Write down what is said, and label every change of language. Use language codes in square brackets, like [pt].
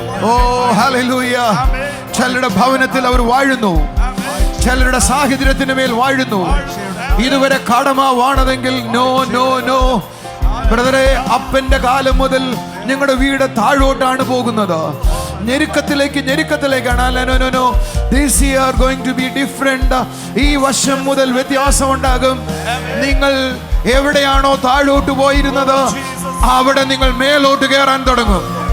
[ml] ഓ hallelujah. ചിലരുടെ ഭവനത്തിൽ അവർ വാഴുന്നു, ചിലരുടെ സാഹചര്യത്തിന് മേൽ വാഴുന്നു. ഇതുവരെ കടമാവാണതെങ്കിൽ നോ നോ നോ ബ്രദറെ, അപ്പന്റെ കാലം മുതൽ നിങ്ങളുടെ വീട് താഴോട്ടാണ് പോകുന്നത്, ഞെരുക്കത്തിലേക്കാണ്. [en] This year going to be different. [ml] ഈ വർഷം മുതൽ വ്യത്യാസം ഉണ്ടാകും. നിങ്ങൾ എവിടെയാണോ താഴോട്ട് പോയിരുന്നത് അവിടെ നിങ്ങൾ മേലോട്ട് കയറാൻ തുടങ്ങും.